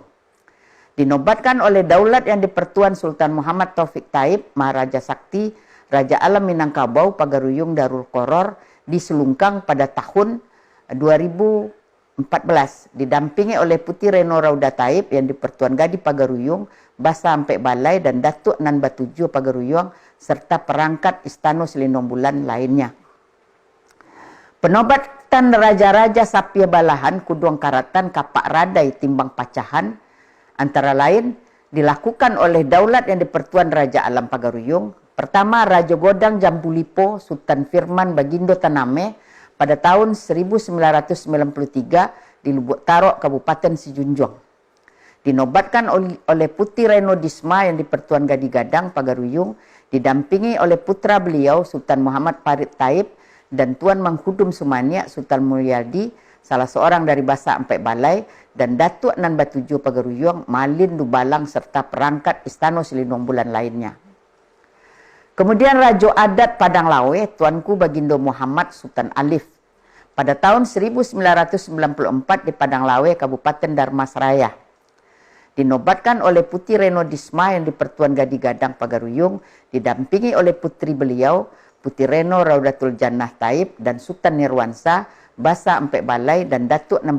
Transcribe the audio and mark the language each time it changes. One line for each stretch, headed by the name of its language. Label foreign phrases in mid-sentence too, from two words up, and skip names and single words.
Indonesian: Dinobatkan oleh daulat yang dipertuan Sultan Muhammad Taufik Taib, Maharaja Sakti, Raja Alam Minangkabau Pagaruyung Darul Qoror di Selungkang pada tahun 2014, didampingi oleh Putih Reno Rauda Taib yang dipertuan Gadi Pagaruyung, Basa Ampek Balai, dan Datuk Nan Batujo Pagaruyung, serta perangkat Istana Selindung Bulan lainnya. Penobatan Raja-Raja Sapia Balahan, Kuduang Karatan, Kapak Radai, Timbang Pacahan, antara lain dilakukan oleh daulat yang dipertuan Raja Alam Pagaruyung. Pertama, Raja Godang Jambulipo, Sultan Firman Bagindo Taname, pada tahun 1993 di Lubuk Tarok, Kabupaten Sijunjung. Dinobatkan oleh Putih Reno Disma yang dipertuan Gadi Gadang Pagaruyung, didampingi oleh putra beliau Sultan Muhammad Farid Taib dan Tuan Manghudum Sumania Sultan Mulyadi, salah seorang dari Basa Ampek Balai, dan Datuk Nan Batujo Pagaruyung, Malin Dubalang, serta perangkat Istana Selindung Bulan lainnya. Kemudian Raja Adat Padang Lawe, Tuanku Bagindo Muhammad Sultan Alif, pada tahun 1994 di Padang Lawe, Kabupaten Dharmasraya. Dinobatkan oleh Putih Reno Disma yang dipertuan Gadi Gadang Pagaruyung, didampingi oleh putri beliau, Putih Reno Raudatul Jannah Taib, dan Sultan Nirwansa, Basa Ampek Balai, dan Datuk No.